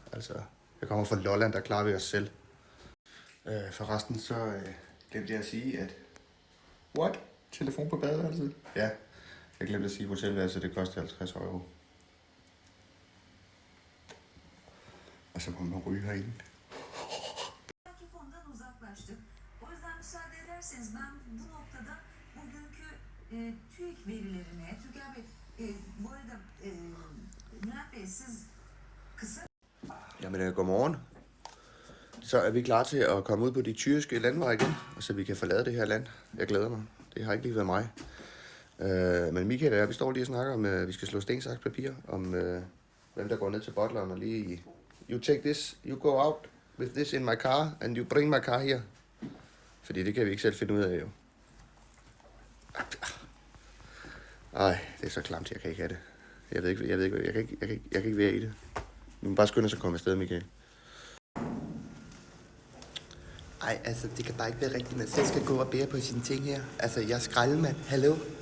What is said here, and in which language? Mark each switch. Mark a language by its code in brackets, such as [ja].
[da] Altså, jeg kommer fra Lolland, der klarer vi os selv. Forresten så glemte jeg at sige, at... [en] What? [da] Telefon på badeværelset? Ja, jeg glemte at sige, at hotelværelset det koster 50 €. Og så må man ryge herinde. [tr] Konudan uzaklaştık. O yüzden müsaade ederseniz ben bu noktada bugünkü TÜİK verilerine, Türker Bey, bu arada Murat Bey siz kısa... [da] Jamen, godmorgen. Så er vi klar til at komme ud på de tyrkiske landveje igen, og så vi kan forlade det her land. Jeg glæder mig. Det har ikke lige været mig. Men Michael og jeg, vi står lige og snakker om, at vi skal slå sten, saks, papir, om hvem der går ned til butleren og lige... [en] You take this, you go out with this in my car, and you bring my car here. [da] Fordi det kan vi ikke selv finde ud af, jo. Ej, det er så klamt, jeg kan ikke have det. Jeg kan ikke være i det. Vi må bare skynde os at komme afsted, Michael. Ej, altså, det kan bare ikke være rigtigt, at man selv skal gå og bære på sine ting her. Altså, jeg er skraldemand. Hallo?